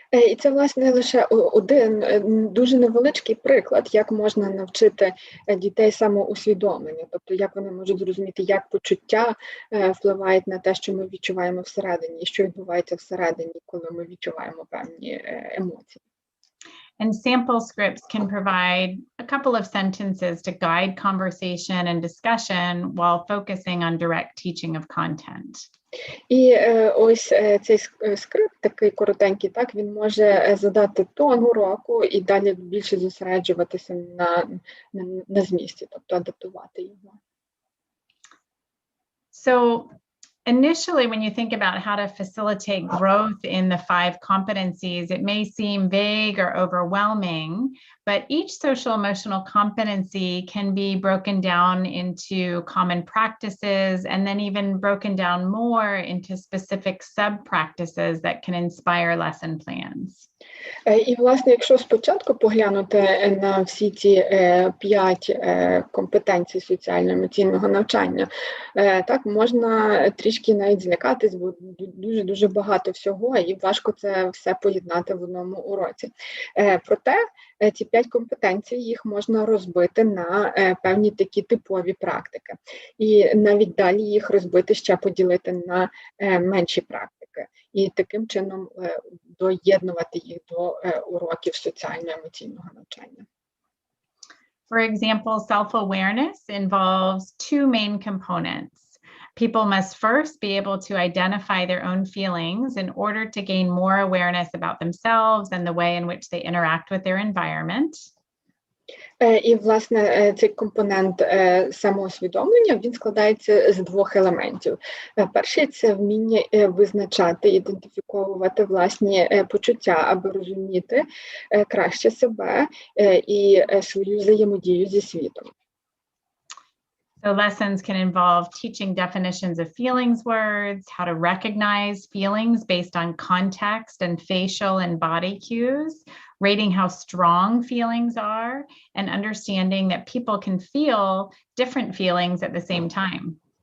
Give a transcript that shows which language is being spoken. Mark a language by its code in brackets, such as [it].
[uk] І це, власне, лише один дуже невеличкий приклад, як можна навчити дітей самоусвідомлення, тобто як вони можуть зрозуміти, як почуття впливають на те, що ми відчуваємо всередині, і що відбувається всередині, коли ми відчуваємо певні емоції. [en] And sample scripts can provide a couple of sentences to guide conversation and discussion while focusing on direct teaching of content. [uk] І ось цей скрипт, такий коротенький, так, він може задати тон уроку і далі більше зосереджуватися на змісті, тобто адаптувати його. [en] So initially, when you think about how to facilitate growth in the 5 competencies, it may seem vague or overwhelming, but each social emotional competency can be broken down into common practices and then even broken down more into specific sub-practices that can inspire lesson plans. [uk] І, власне, якщо спочатку поглянути на всі ці 5 компетенцій соціально-емоційного навчання, так, можна трішки навіть злякатись, бо дуже багато всього, і важко це все поєднати в одному уроці. Проте ці 5 компетенцій, їх можна розбити на певні такі типові практики. І навіть далі їх розбити, ще поділити на менші практики. І таким чином доєднувати їх до уроків соціально-емоційного навчання. [en] For example, self-awareness involves 2 main components. People must first be able to identify their own feelings in order to gain more awareness about themselves and the way in which they interact with their environment. [uk] І, власне, цей компонент самоусвідомлення, він складається з 2 елементів. Перший – це вміння визначати, ідентифіковувати власні почуття, аби розуміти краще себе і свою взаємодію зі світом. [en] So lessons can involve teaching definitions of feelings words, how to recognize feelings based on context and facial and body cues, rating how strong feelings are, and understanding that people can feel different feelings at the same time.